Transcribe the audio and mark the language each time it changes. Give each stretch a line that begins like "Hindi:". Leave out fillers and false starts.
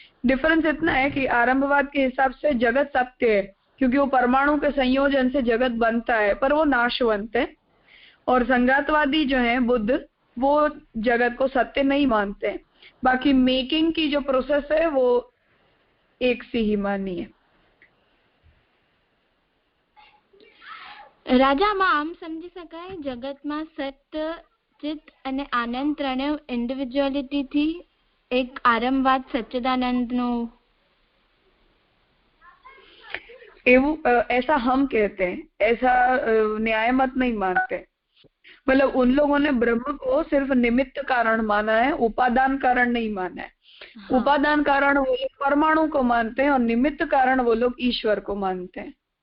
Hindi: Difference इतना है कि आरंभवाद के हिसाब से जगत सत्य है, क्योंकि वो परमाणु के संयोजन से जगत बनता है, पर वो नाशवंत है. और संगातवादी जो है बुद्ध, वो जगत को सत्य नहीं मानते हैं. बाकी मेकिंग की जो प्रोसेस है वो एक सी ही मानी है.
Gujarati: રાજામાં આમ સમજી શકાય જગતમાં સત્ય, ચિત્ત અને આનંદ ત્રણેય ઇન્ડિવિજ્યુઅલિટીથી એક આરંભવાદ સચ્ચિદાનંદનો એવું
Hindi: ऐसा हम कहते हैं, ऐसा न्याय मत नहीं मानते. मतलब उन लोगों ने ब्रह्म को सिर्फ निमित्त कारण माना है, उपादान कारण नहीं माना है. हाँ. उपादान कारण वो लोग परमाणु को मानते हैं और निमित्त कारण वो लोग ईश्वर को मानते हैं.